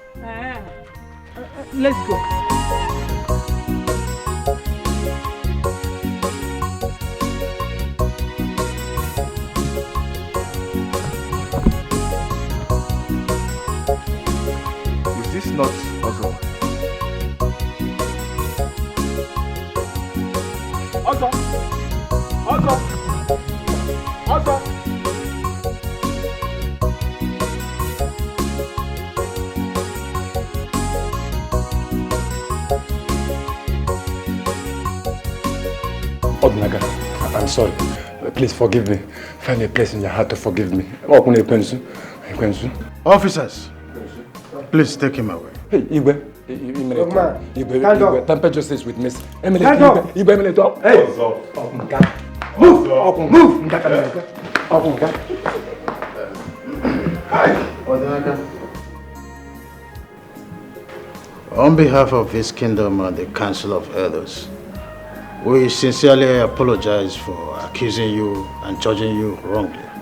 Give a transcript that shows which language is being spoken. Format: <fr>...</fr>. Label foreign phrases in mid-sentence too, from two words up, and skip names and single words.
<en>Let's go. Is this not Ozo? Ozo! Ozo! Ozo! Odinaga, I'm sorry. Please forgive me. Find a place in your heart to forgive me. Officers, please take him away. Hey, Igwe. Igwe, temper justice with Miss Emily. Emily, talk. Hey! Move! On behalf of this kingdom and the Council of Elders, we sincerely apologize for accusing you and judging you wrongly.</en>